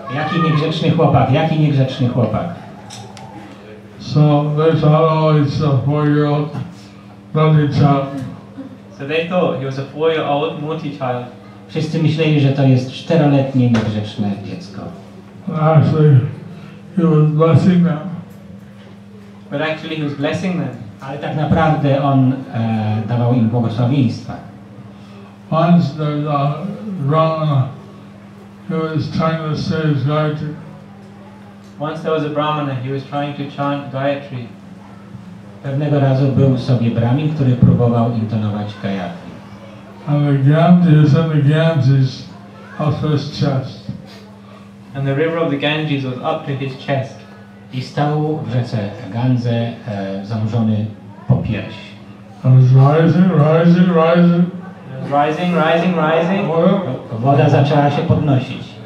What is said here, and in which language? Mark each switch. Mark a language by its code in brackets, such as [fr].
[pl] Jaki niegrzeczny chłopak, jaki niegrzeczny chłopak. [en] So they thought, oh, he's a 4-year-old naughty child. So they thought he was a 4-year-old naughty child. [pl] Wszyscy myśleli, że to jest 4-letnie niegrzeczne dziecko. [en] Actually, he was blessing them. But actually he was blessing them. [pl] Ale tak naprawdę on dawał im błogosławieństwa. [en] Once there's a Brahmana who was trying to say his Gayatri. Once there was a Brahmana, he was trying to chant Gayatri. [pl] Pewnego razu był sobie Brahmin, który próbował intonować Gayatri. [en] And the Ganges up to his chest. And the river of the Ganges was up to his chest. [pl] I stał w rzece Gandze zanurzony po pierś. [en] It was rising, rising, rising. It was rising, rising, rising. [pl] Woda zaczęła się podnosić.